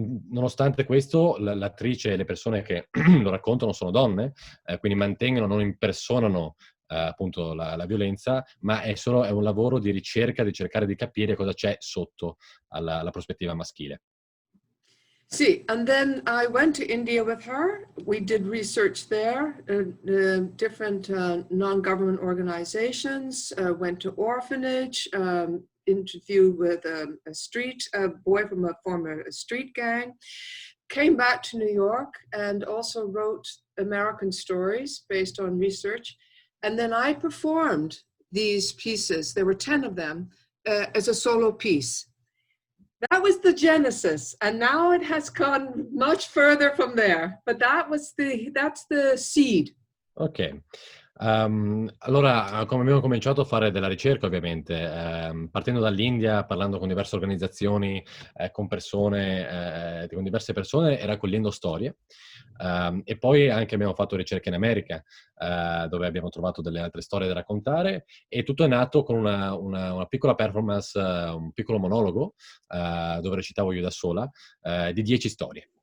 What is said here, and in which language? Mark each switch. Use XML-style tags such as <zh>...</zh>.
<it>Nonostante questo, l'attrice e le persone che lo raccontano sono donne, quindi mantengono, non impersonano appunto la violenza, ma è un lavoro di ricerca, di cercare di capire cosa c'è sotto alla prospettiva maschile.</it> <en>See, and then I went to India with her. We did research there, different non-government organizations, went to orphanage, interview with a boy from a former street gang, came back to New York and also wrote American stories based on research. And then I performed these pieces, there were 10 of them, as a solo piece. That was the genesis, and now it has gone much further from there, but that's the seed. Ok.</en> <it>Allora, come abbiamo cominciato a fare della ricerca, ovviamente, partendo dall'India, parlando con diverse organizzazioni, con diverse persone e raccogliendo storie. E poi anche abbiamo fatto ricerche in America, dove abbiamo trovato delle altre storie da raccontare, e tutto è nato con una piccola performance, un piccolo monologo, dove recitavo io da sola, di 10 storie.</it>